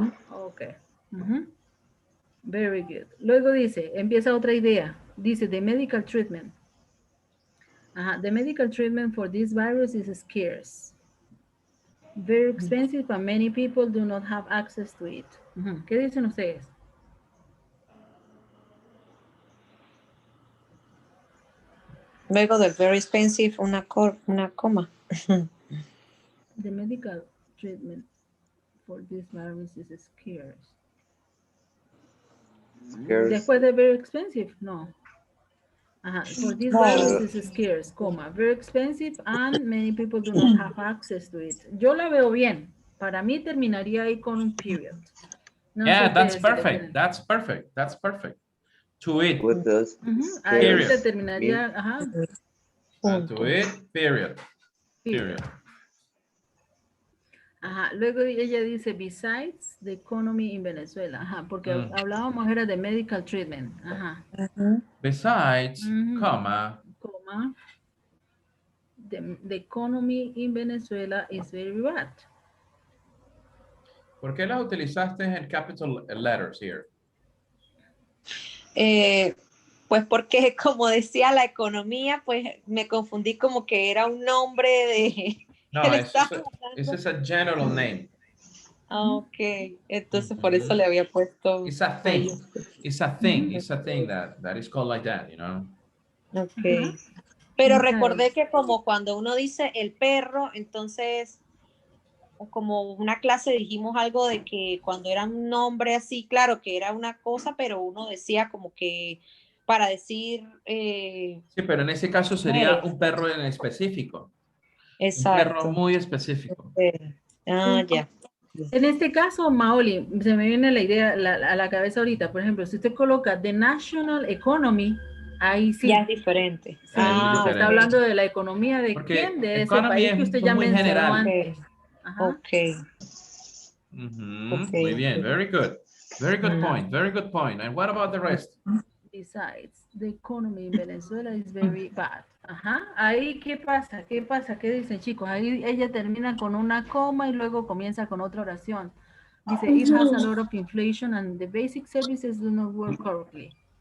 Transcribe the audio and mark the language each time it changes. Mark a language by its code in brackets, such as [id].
[en] Ok. Very good. [es] Luego dice, empieza otra idea. Dice, [en] the medical treatment. The medical treatment for this virus is scarce. Very expensive and many people do not have access to it. [es] ¿Qué dicen ustedes? Luego de [en] very expensive, [es] una coma. [en] The medical treatment for this virus is scarce. [es] Después de [en] very expensive, no. For this virus is scarce, comma, very expensive and many people do not have access to it. [es] Yo la veo bien. Para mí terminaría ahí con un period. No, [en] yeah, that's perfect. That's perfect. That's perfect. To it. [es] Ahí se terminaría, [en] To it, period. Period. [es] Luego ella dice, [en] besides the economy in Venezuela. [es] Porque hablábamos era de medical treatment. [en] Besides, comma. The economy in Venezuela is very bad. [es] ¿Por qué las utilizaste en [en] capital letters here? [es] Pues porque como decía la economía, pues me confundí como que era un nombre de... No, ese es [en] a general name. [es] Ok, entonces por eso le había puesto... [en] It's a thing. It's a thing. It's a thing that is called like that, you know. Ok. [es] Pero recordé que como cuando uno dice el perro, entonces como una clase dijimos algo de que cuando era un nombre así, claro que era una cosa, pero uno decía como que para decir... sí, pero en ese caso sería un perro en específico. Exacto. Un perro muy específico. Ya. En este caso, Maoli, se me viene la idea a la cabeza ahorita. Por ejemplo, si usted coloca [en] the national economy, [es] ahí sí. Ya es diferente. Sí, está hablando de la economía de quién, de ese país que usted ya mencionó antes. [en] Okay. [es] Muy bien, [en] very good. Very good point, very good point. And what about the rest? Besides, the economy in Venezuela is very bad. [es] Ahí, ¿qué pasa? ¿Qué pasa? ¿Qué dicen, chicos? Ahí ella termina con una coma y luego comienza con otra oración. Dice, [en] it has a lot of inflation and the basic services do not work correctly.